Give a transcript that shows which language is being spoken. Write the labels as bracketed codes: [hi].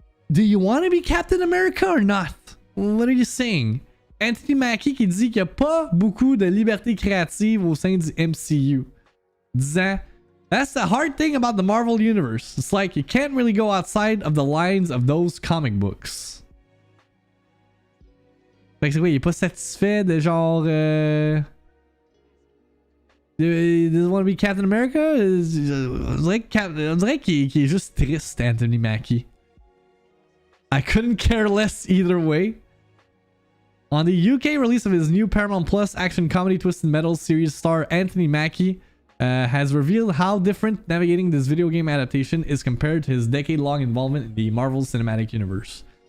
[en] Do you want to be Captain America or not? What are you saying? [fr] Anthony Mackie qui dit qu'il n'y a pas beaucoup de liberté créative au sein du MCU. Disant, [en] that's the hard thing about the Marvel Universe. It's like you can't really go outside of the lines of those comic books. [fr] Fait que c'est quoi, il est pas satisfait de genre... [en] Does want to be Captain America? [fr] On dirait qu'il est juste triste, Anthony Mackie. [en] I couldn't care less either way. On the UK release of his new Paramount Plus action comedy Twisted Metal series, star Anthony Mackie has revealed how different navigating this video game adaptation is compared to his decade-long involvement in the Marvel Cinematic Universe.